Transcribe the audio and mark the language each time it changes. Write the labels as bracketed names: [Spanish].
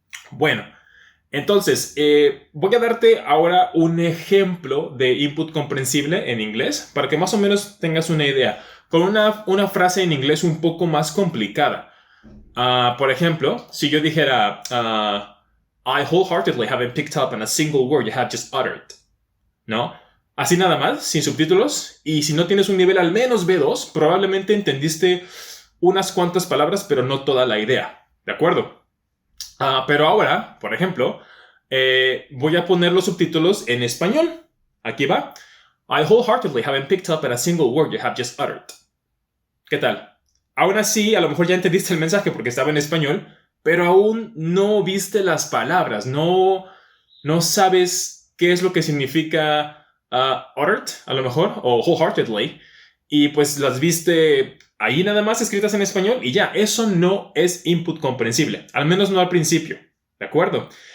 [Spanish] Bueno, entonces voy a darte ahora un ejemplo de input comprensible en inglés para que más o menos tengas una idea. Con una frase en inglés un poco más complicada. Por ejemplo, si yo dijera... [English] I wholeheartedly haven't picked up on a single word you have just uttered. [Spanish] ¿No? Así nada más, sin subtítulos. Y si no tienes un nivel al menos B2, probablemente entendiste unas cuantas palabras, pero no toda la idea. ¿De acuerdo? Pero ahora, por ejemplo, voy a poner los subtítulos en español. Aquí va. [English] I wholeheartedly haven't picked up on a single word you have just uttered. [Spanish] ¿Qué tal? Aún así, a lo mejor ya entendiste el mensaje porque estaba en español, pero aún no viste las palabras, no sabes qué es lo que significa uttered, a lo mejor, o wholeheartedly, y pues las viste ahí nada más escritas en español y ya, eso no es input comprensible, al menos no al principio, ¿de acuerdo?